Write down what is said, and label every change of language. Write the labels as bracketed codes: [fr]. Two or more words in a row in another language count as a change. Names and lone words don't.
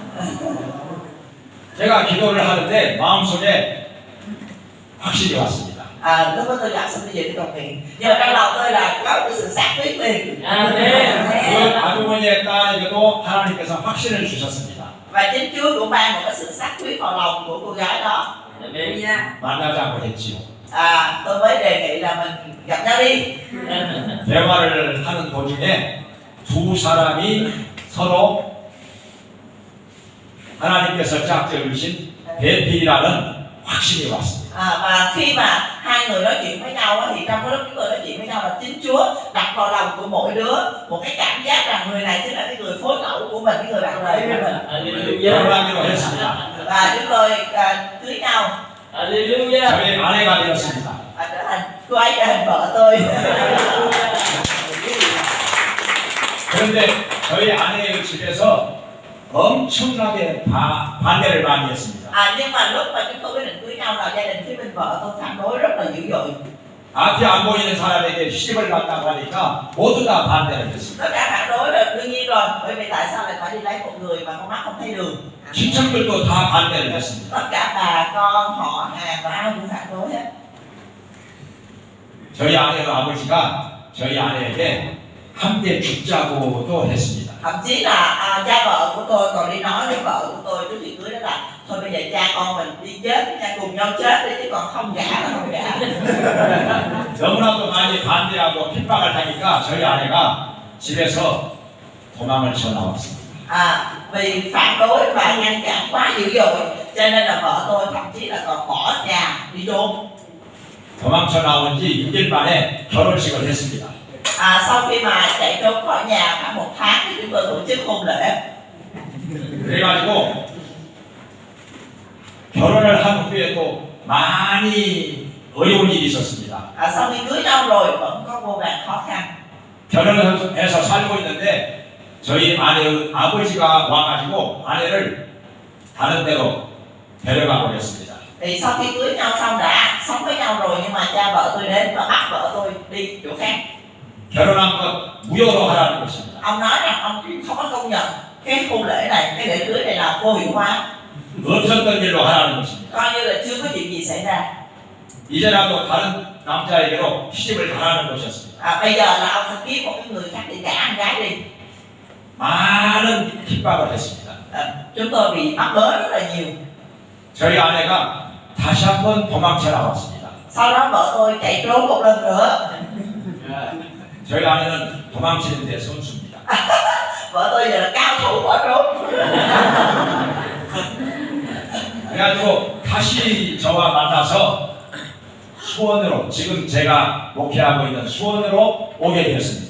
[ko] 제가 기도를 하는데 마음속에 확신이 왔습니다. [vi] Lúc đó tôi gặp xong tôi về tôi cầu nguyện, nhưng mà trong lòng tôi là có cái sự xác quyết liền. [ko] 아멘. 그 아주머니의 딸에게도 하나님께서 확신을 주셨습니다. [vi] Và chính Chúa cũng ban một cái sự xác quyết vào lòng của cô gái đó. [ko] 아멘. 만나자고 했지요. [vi] Tôi mới đề nghị là mình gặp nhau đi. [ko] 대화를 하는 도중에 두 사람이 서로 하나님께서 짝지으신 배필이라는 확신이 왔습니다. [vi] Và khi mà hai người nói chuyện với nhau thì trong cái lúc chúng tôi nói chuyện với nhau là chính Chúa đặt vào lòng của mỗi đứa một cái cảm giác rằng người này chính là cái người phối ngẫu của mình, cái người bạn đời của mình. [ko] 할렐루야. 결혼하기로 했습니다. [vi] Và chúng tôi cưới nhau, [ko] 할렐루야. 저희 아내가 되었습니다. [vi] và trở thành cô ấy trở thành vợ tôi. [ko] 그런데 저희 아내의 집에서 엄청나게 반대를 많이 했습니다. [vi] Nhưng mà lúc mà chúng tôi quyết định cưới nhau là gia đình phía bên vợ tôi phản đối rất là dữ dội. [ko] 앞이 안 보이는 사람에게 시집을 갔다고 하니까 모두 다 반대를 했습니다. [vi] Tất cả phản đối là đương nhiên rồi, bởi vì tại sao lại phải đi lấy một người mà con mắt không thấy đường? [ko] 친척들도 다 반대를 했습니다. [vi] Tất cả bà con họ hàng và ai cũng phản đối hết. [ko] 저희 아내의 아버지가 저희 아내에게 함께 죽자고도 했습니다. [vi] Thậm chí là cha vợ của tôi còn đi nói với vợ của tôi trước khi cưới đó là thôi bây giờ cha con mình đi chết, cha cùng nhau chết đi chứ còn không gả là không gả. [ko] 너무나도 많이 반대하고 핍박을 하니까 저희 아내가 집에서 도망을 쳐 나왔습니다. [vi] Vì phản đối và ngăn cản quá dữ dội cho nên là vợ tôi thậm chí là còn bỏ nhà đi trốn. [ko] 도망쳐 나온 지 6일 만에 결혼식을 했습니다. [vi] Sau khi mà chạy trốn khỏi nhà khoảng 1 tháng thì chúng tôi tổ chức hôn lễ. [ko] 그래가지고 결혼을 한 후에도 많이 어려운 일이 있었습니다. [vi] Sau khi cưới nhau rồi vẫn có vô vàn khó khăn. [ko] 결혼을 해서 살고 있는데 저희 아내의 아버지가 와가지고 아내를 다른 데로 데려가 버렸습니다. [vi] Thì sau khi cưới nhau xong đã sống với nhau rồi nhưng mà cha vợ tôi đến và bắt vợ tôi đi chỗ khác. [ko] 결혼한 것 무효로 하라는 것입니다. [vi] Ông nói rằng ông không có công nhận cái hôn lễ này, cái lễ cưới này là vô hiệu hóa, [ko] 없었던 일로 하라는 것입니다. [vi] coi như là chưa có chuyện gì xảy ra. [ko] 이제라도 다른 남자에게로 시집을 가라는 것이었습니다. [vi] Bây giờ là ông sẽ kiếm một cái người khác để gả anh gái đi. [ko] 많은 핍박을 했습니다. [vi] Chúng tôi bị bắt bớ rất là nhiều. [ko] 저희 아내가 다시 한번 도망쳐 나왔습니다. [vi] Sau đó vợ tôi chạy trốn một lần nữa. [ko] 저희 아내는 도망치는 데 선수입니다. [vi] Vợ tôi giờ là cao thủ bỏ trốn. [ko] 그래가지고 다시 저와 만나서 수원으로 지금 제가 목회하고 있는 수원으로 오게 되었습니다.